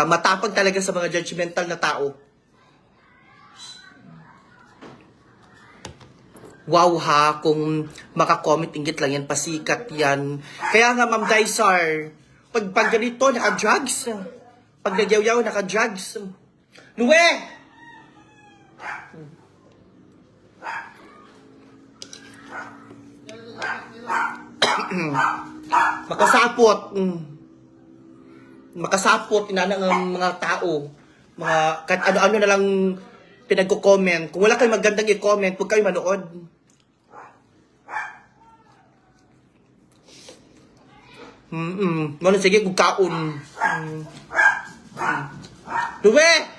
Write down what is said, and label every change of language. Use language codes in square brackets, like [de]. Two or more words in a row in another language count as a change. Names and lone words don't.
[tl] Matapang talaga sa mga judgmental na tao. Wow ha, kung makakomment, inggit lang yan, pasikat yan. Kaya nga, Ma'am Daisar, pag ganito, naka-drugs. Pag nagyaw-yaw, naka-drugs. [ceb] Luwe! Makasapot. Makasapot, inanang ang mga tao. [tl] Kahit ano-ano na lang pinagko-comment. Kung wala kayong magandang i-comment, huwag kayo manood. [ceb] Ano, sige, kung kaon. Luwe!